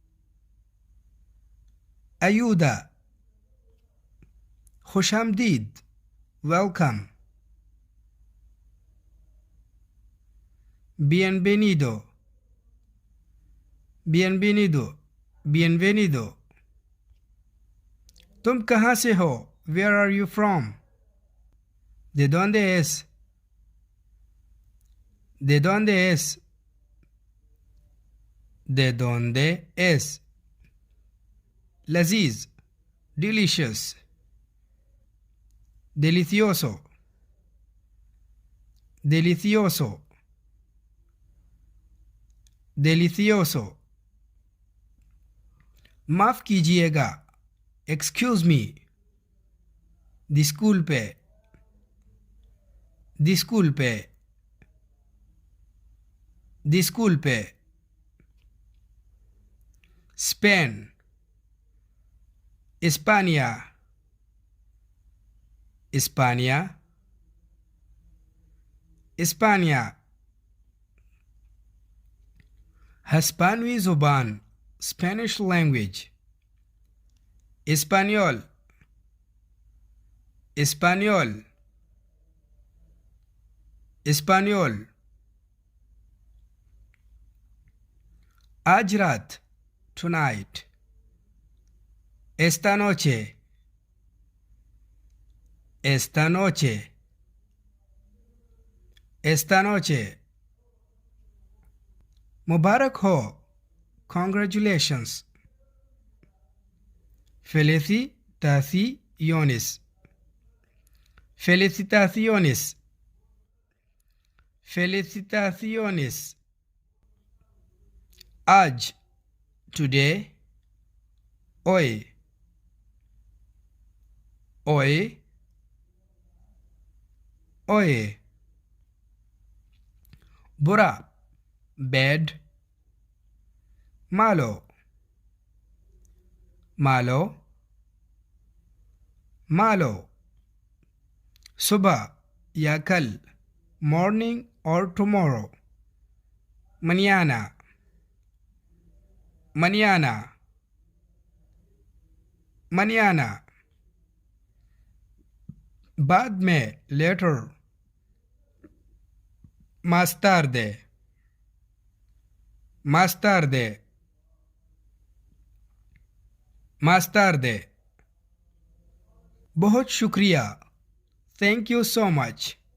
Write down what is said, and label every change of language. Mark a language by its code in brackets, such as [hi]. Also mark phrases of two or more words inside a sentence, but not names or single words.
[ur] Ayuda. खुशामदीद. [es] Welcome. Bienvenido. Bienvenido. Bienvenido. [ur] تم کہاں سے ہو? [en] Where are you from? [es] ¿De dónde es? ¿De dónde es? ¿De dónde es? [en] Laziz, delicious. [es] Delicioso, delicioso, delicioso. [ur] معاف کیجیے گا, [en] excuse me. [es] Disculpe, disculpe, disculpe. Spain, España, España, España. [ur] ہسپانوی زبان, [en] Spanish language. [es] Español, Español, Español. [ur] آج رات, [en] tonight. [es] Esta noche, esta noche, esta noche. [ur] مبارک ہو, congratulations. [es] Felicitaciones, felicitaciones, felicitaciones. [ur] आज, today. [es] Hoy, hoy, hoy. [ur] बुरा, bad. [es] malo, malo, malo. [ur] صبح یا کل, [en] morning or tomorrow. [es] mañana, mañana, mañana. [ur] بعد میں, [en] later. [es] más tarde, más tarde, más tarde. [ur] بہت شکریہ, [en] thank you so much.